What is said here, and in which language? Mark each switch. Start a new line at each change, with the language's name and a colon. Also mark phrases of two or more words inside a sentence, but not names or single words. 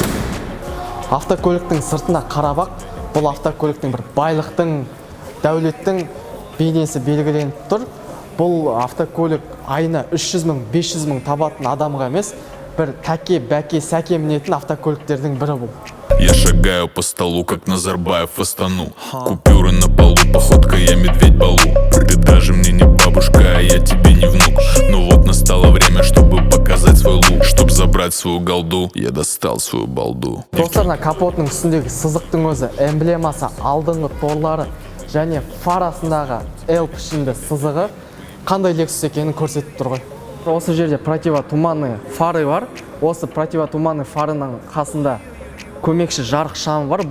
Kazakh: Автокөліктің сыртына қарап, бұл автокөліктің бір байлықтың, дәулеттің бейнесі белгіленіп тұр. Бұл автокөлік айына 300 мың, 500 мың табатын адамға емес, бір тәке, бәке, сәке мінетін автокөліктердің бірі бұл.
Russian: Я шагаю по столу, как Назарбаев в Астану. Купюры на полу, походка я медведь Балу. Ты даже мне не бабушка, а я тебе не внук. Ну вот настало время, чтобы показать свой лук. Чтоб забрать свою голду, я достал свою балду.
Kazakh: Достарына капотының үстіндегі сызықтың өзі, эмблемасы, алдыңғы торлары және фарасындағы L пішінді сызығы қандай Lexus екенін көрсетіп тұр ғой. Осы жерде противотуманный фары бар. Осы противотуманный фарының қасында көмекші жарық шамы бар.